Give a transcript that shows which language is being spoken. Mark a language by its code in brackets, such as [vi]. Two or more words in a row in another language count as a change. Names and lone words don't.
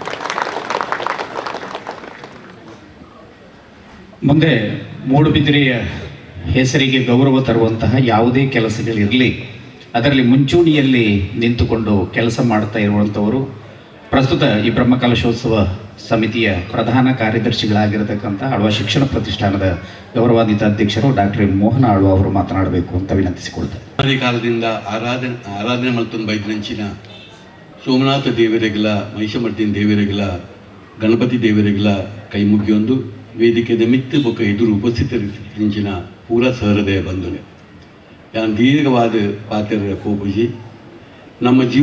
[kn] ಮುಂದೆ ಮೂಡುಬಿದಿರೆಯ ಹೆಸರಿಗೆ ಗೌರವ ತರುವಂತಹ ಯಾವುದೇ ಕೆಲಸಗಳಿರಲಿ, ಅದರಲ್ಲಿ ಮುಂಚೂಣಿಯಲ್ಲಿ ನಿಂತುಕೊಂಡು ಕೆಲಸ ಮಾಡ್ತಾ ಇರುವಂಥವರು ಪ್ರಸ್ತುತ ಈ ಬ್ರಹ್ಮಕಲಶೋತ್ಸವ ಸಮಿತಿಯ ಪ್ರಧಾನ ಕಾರ್ಯದರ್ಶಿಗಳಾಗಿರತಕ್ಕಂಥ ಆಳ್ವ ಶಿಕ್ಷಣ ಪ್ರತಿಷ್ಠಾನದ ಗೌರವಾನ್ವಿತ ಅಧ್ಯಕ್ಷರು ಡಾಕ್ಟರ್ ಮೋಹನ ಆಳ್ವ ಅವರು ಮಾತನಾಡಬೇಕು ಅಂತ ವಿನಂತಿಸಿಕೊಳ್ತಾರೆ. [tcy] ಅನಾದಿ ಕಾಲದಿಂದ ಆರಾಧನೆ ಮಲ್ತೊಂದು ಬೈದ್ರಂಚಿನ ಸೋಮನಾಥ ದೇವರಿಗಳ, ಮಹಿಷಮರ್ದಿನ ದೇವರಿಗಳ, ಗಣಪತಿ ದೇವರಿಗಳ ಕೈ ಮುಗಿಯೊಂದು ವೇದಿಕೆದ ಮಿತ್ತು ಬೊಕ್ಕ ಎದುರು ಉಪಸ್ಥಿತರಿಂಚಿನ ಪೂರ ಸಹೃದಯ ಬಂಧುನೆ ಯಾನ್ ದೀರ್ಘವಾದ ಪಾತ್ರ ಕೋಪುಜಿ ನಮ್ಮ